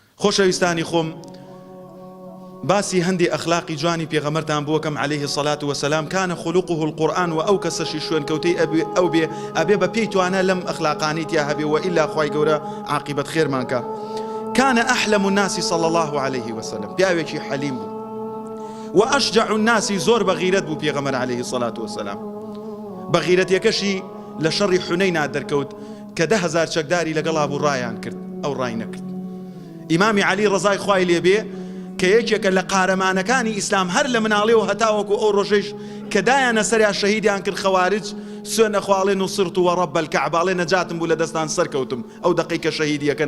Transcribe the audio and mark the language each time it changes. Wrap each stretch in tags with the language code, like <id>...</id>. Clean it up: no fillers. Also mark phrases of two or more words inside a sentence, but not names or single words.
<ckb>خۆشەویستانی خۆم، باسی هەندی ئەخلاقی جوانی پێغەمبەرتان بووەکەم</ckb> <ar>عليه الصلاة والسلام. كان خلقه القرآن</ar> <ckb>و ئەو کەسەشی شوێنکەوتەی ئەو بێ ئەبێ بە پێی توانە لەم ئەخلاقانی تیا هەبێ و ئیلا خوای گەورە عاقبەت خێرمان کە.</ckb> <ar>كان أحلم الناس صلى الله عليه وسلم،</ar> <ckb>پیاوێکی حەلیم بوو و</ckb> <ar>ئەشجع الناس،</ar> <ckb>زۆر بەغیرەت بوو پێغەمبەر</ckb> <ar>عليه الصلاة والسلام.</ar> <ckb>بەغیرەتیەکەشی لە شەڕی حونەینا دەرکەوت کە 10,000 چەکداری لەگەڵا بوو ڕایان کرد، ئەو ڕای نەکرد. ئیمامی عەلی ڕەزای خوای لێبێ کە یەکێکە لە قارەمانەکانی ئیسلام هەر لە مناڵێەوە هەتاوەکو ئەو ڕۆژەش کە دایانە سەریا شەهیدیان کرد خەوارج، سوێنە خواڵێ نوسرت و</ckb> <ar>رەب الکەعبە،</ar> <ckb>نەجاتم بوو لە دەستان سەرکەوتم ئەو دەقەی کە شەهیدیەکەن.</ckb>